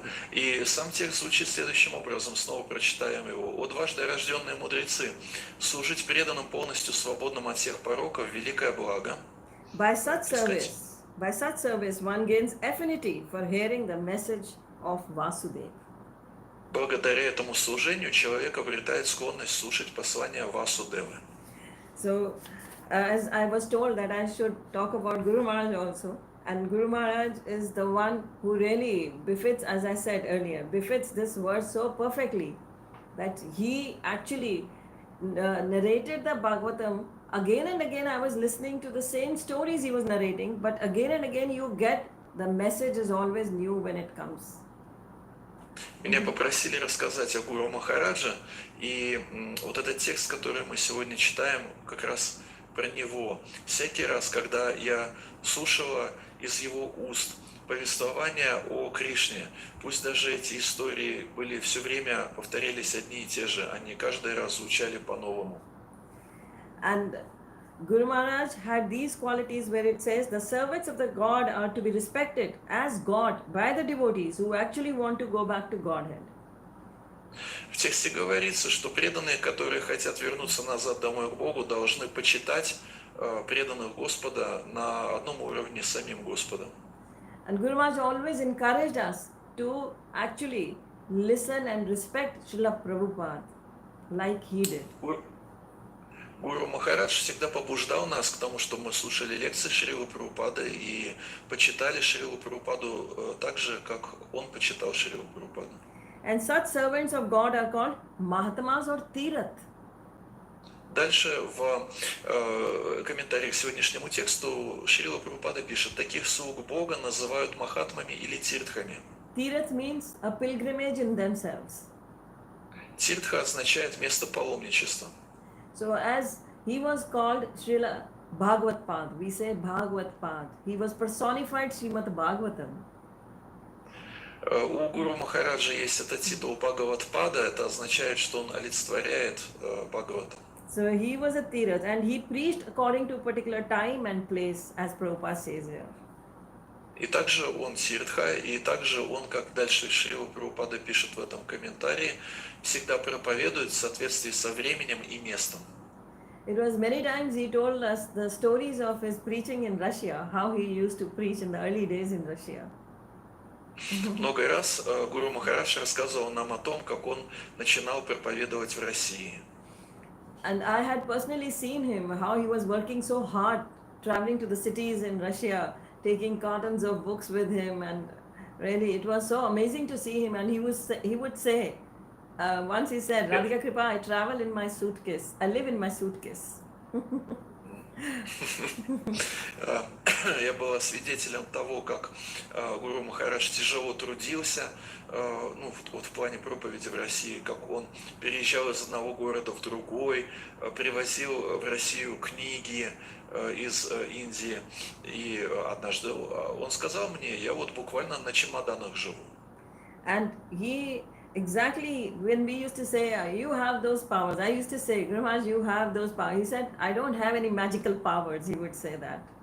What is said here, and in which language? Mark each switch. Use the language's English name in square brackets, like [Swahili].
[Russian] И сам текст звучит следующим образом, снова прочитаем его. «О дважды рожденные мудрецы, служить преданным полностью свободным от всех пороков – великое благо». [English] By such service, one gains affinity for hearing the message of Vasudeva. [Russian] Благодаря этому служению человек обретает склонность слушать послание Васудевы. [English] So, as I was told that I should talk about Guru Maharaj also, and Guru Maharaj is the one who really befits, as I said earlier, befits this verse so perfectly that he actually narrated the Bhagavatam. Again and again I was listening to the same stories he was narrating, but again and again you get the message is always new when it comes. [Russian] Меня попросили рассказать о Гуру Махарадже, и вот этот текст, который мы сегодня читаем, как раз про него. Всякий раз, когда я слушала из его уст повествования о Кришне, пусть даже эти истории были все время повторялись одни и те же, они каждый раз звучали по-новому. [English] And Guru Maharaj had these qualities where it says the servants of the God are to be respected as God by the devotees who actually want to go back to Godhead. [Russian] В тексте говорится, что преданные, которые хотят вернуться назад домой к Богу, должны почитать преданных Господа на одном уровне с самим Господом. [English] And Guru Maharaj always encouraged us to actually listen and respect Srila Prabhupada like he did. [Russian] Гуру Махарадж всегда побуждал нас к тому, чтобы мы слушали лекции Шрилы Прабхупады и почитали Шрилу Прабхупаду так же, как он почитал Шрилу Прабхупаду. [English] And such servants of God are called Mahatmas or Tirath. [Russian] Дальше в комментариях к сегодняшнему тексту Шрила Прабхупада пишет, таких слуг Бога называют махатмами или тиртхами. [English] Tirath means a pilgrimage in themselves. [Russian] Тиртха означает место паломничества. [English] So as he was called Srila Bhagavat Pad, we say Bhagavat Pad. He was personified Srimad Bhagavatam. [Russian] У Гуру Махараджа есть этот титул Бхагаватпада, это означает, что он олицетворяет Бхагаватам. [English] So he was a Tirath and he preached according to a particular time and place, as Prabhupada says here. [Russian] И также он Тиртха, и также он, как дальше Шрила Прабхупада пишет в этом комментарии, всегда проповедует в соответствии со временем и местом. [English] It was many times he told us the stories of his preaching in Russia, how he used to preach in the early days in Russia. [Russian] Много раз Гуру Махарадж рассказывал нам о том, как он начинал проповедовать в России. [English] And I had personally seen him, how he was working so hard, traveling to the cities in Russia, taking cartons of books with him, and really it was so amazing to see him. And he would say, once he said, [Russian] Я, [English] Radhika Krpa, I travel in my suitcase, I live in my suitcase. [Russian] А, я была свидетелем того, как Гуру Махарадж тяжело трудился, ну, вот в плане проповеди в России, как он переезжал из одного города в другой, привозил в Россию книги из Индии. И однажды он сказал мне, я вот буквально на чемоданах живу. [English] And he, exactly when we used to say, you have those powers, I used to say, Guru Maharaj, you have those powers. He said, I don't have any magical powers, he would say that.